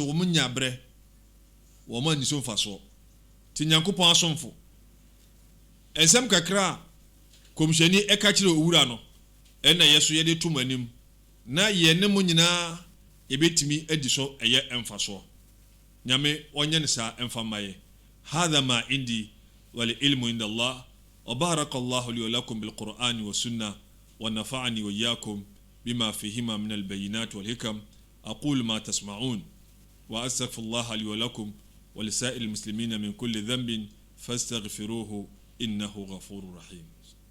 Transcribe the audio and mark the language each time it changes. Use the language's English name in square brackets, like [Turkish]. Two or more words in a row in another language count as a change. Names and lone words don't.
[Akan] omo nya bre womo ani so mfaso ti Nyankopon asomfo ensem kakra komshani eka kire owura no ena yeso ye de tumanim na ye ne mo nyina ebetimi ediso eye emfaso nyame onye ne sa emfamaye hadha [Arabic] ما عندي والعلم عند الله وبارك الله لي ولكم بالقرآن والسنة ونفعني وإياكم بما فيهما من البينات والحكم أقول ما تسمعون وأستغفر الله لي ولكم ولسائر المسلمين من كل ذنب فاستغفروه إنه غفور رحيم.